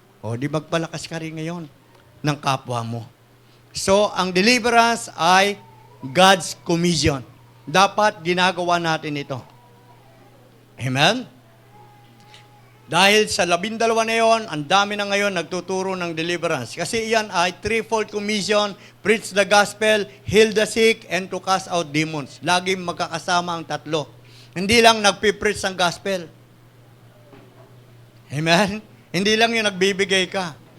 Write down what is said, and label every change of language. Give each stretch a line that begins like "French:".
Filipino: O di magpalakas ka rin ngayon ng kapwa mo. So, ang deliverance ay God's commission. Dapat ginagawa natin ito. Amen? Dahil sa 12 na yon, ang dami na ngayon nagtuturo ng deliverance. Kasi iyan ay
English: threefold commission, preach the gospel, heal the sick, and to cast out demons.
Filipino: Laging magkakasama ang tatlo. Hindi lang nagpipreach ng gospel. Amen? Hindi lang yung nagbibigay ka.